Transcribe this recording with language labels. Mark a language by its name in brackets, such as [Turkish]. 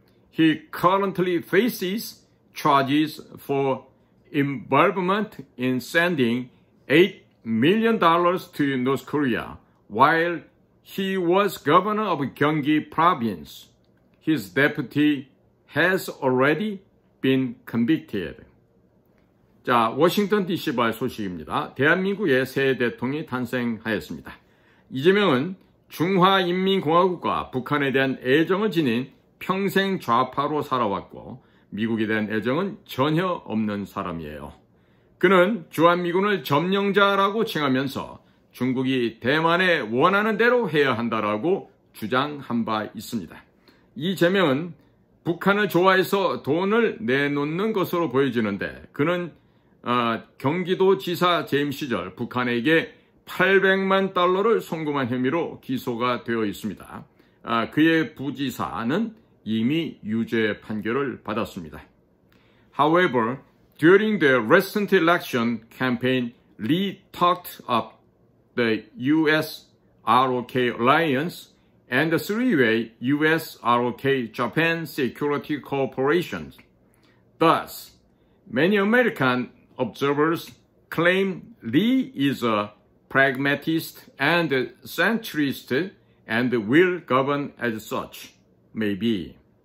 [English] He currently faces charges for involvement in sending $8 million to North Korea while he was governor of Gyeonggi province. His deputy has already been convicted. [Korean] 자, 워싱턴 DC 발 소식입니다. 대한민국의 새 대통령이 탄생하였습니다. 이재명은 중화인민공화국과 북한에 대한 애정을 지닌 평생 좌파로 살아왔고 미국에 대한 애정은 전혀 없는 사람이에요. 그는 주한미군을 점령자라고 칭하면서 중국이 대만에 원하는 대로 해야 한다라고 주장한 바 있습니다. 이재명은 북한을 좋아해서 돈을 내놓는 것으로 보여지는데 그는 경기도지사 재임 시절 북한에게 800만 달러를 송금한 혐의로 기소가 되어 있습니다. 그의 부지사는 이미 유죄 판결을 받았습니다. [English] However, during the recent election campaign, Lee talked up the US-ROK alliance and the three-way US-ROK-Japan Security Cooperation. Thus, many American observers claim Lee is a pragmatist and centrist and will govern as such, maybe.